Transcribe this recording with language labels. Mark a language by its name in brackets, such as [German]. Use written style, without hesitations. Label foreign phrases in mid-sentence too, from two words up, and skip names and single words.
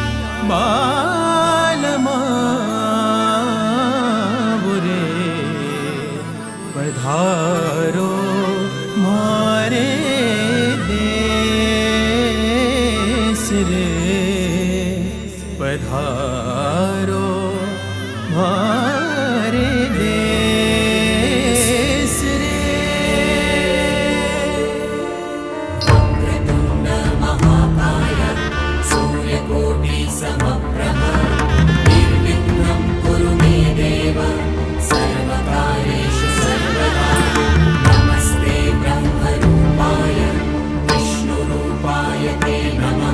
[Rajasthani] बालमावुरे पधारो मारे देश रे, पधारो मारे देश रे। [Sanskrit] वक्रतुण्ड महाकाय सूर्यकोटि समप्रभ निर्विघ्नं कुरु मे देव सर्वकार्येषु सर्वदा। नमस्ते ब्रह्मरूपाय विष्णुरूपाय ते नमः।